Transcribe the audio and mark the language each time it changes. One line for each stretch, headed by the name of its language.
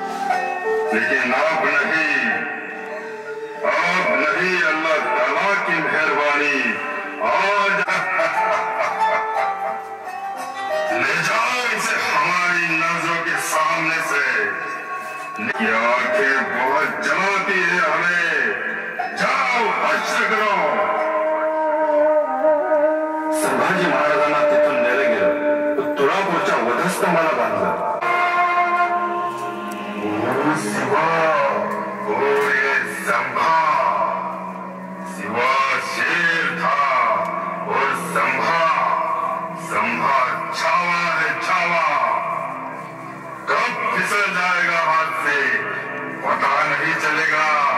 Hindi: लेकिन अब नहीं अल्लाह ताला की मेहरबानी. आज ले जाओ इसे हमारी नजरों के सामने से. ये आंखें बहुत जलाती है हमें. जाओ हश्र करो.
Marathi: संभाजी महाराजांना तिथून नेलं गेलं. तुळापूरच्या वधस्तंभाला बांधलं.
Hindi: शिवा ये संभा शिवा शेर था और संभा छावा है छावा. कब फिसल जाएगा हाथ से पता नहीं चलेगा.